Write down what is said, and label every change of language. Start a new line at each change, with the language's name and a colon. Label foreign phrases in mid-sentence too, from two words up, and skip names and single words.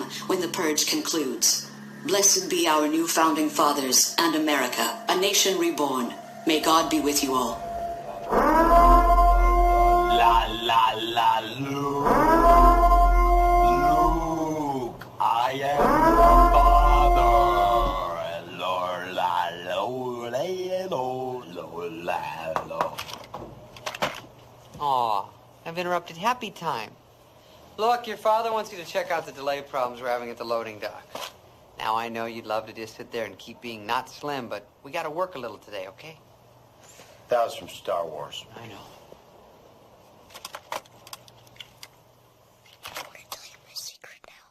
English: when the purge concludes. Blessed be our new founding fathers and America, a nation reborn. May God be with you all. La la la, Luke. Luke, I am your father. Lord, la lo, lo, la lo. Aw, I've interrupted happy time. Look, your father wants you to check out the delay problems we're having at the loading dock. Now, I know you'd love to just sit there and keep being not slim, but we gotta work a little today, okay? That was from Star Wars. I know. I want to tell you my secret now.